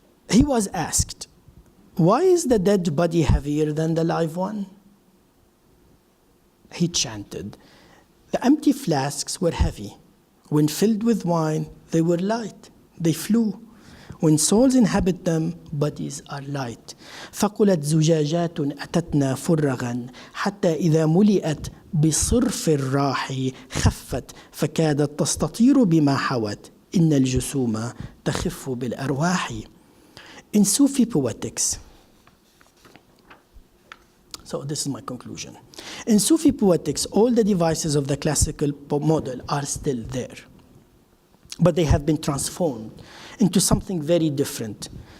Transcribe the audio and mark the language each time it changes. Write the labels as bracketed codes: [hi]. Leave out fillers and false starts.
[en] He was asked, why is the dead body heavier than the live one? He chanted, the empty flasks were heavy. When filled with wine, they were light. They flew. When souls inhabit them, bodies are light. [ar] ثقلت زجاجات أتتنا فرغا حتى إذا ملئت بصرف الراح خفت فكادت تستطير بما حوت إن الجسوم تخف بالأرواح. [en] In Sufi poetics, so this is my conclusion. In Sufi poetics, all the devices of the classical model are still there, but they have been transformed into something very different.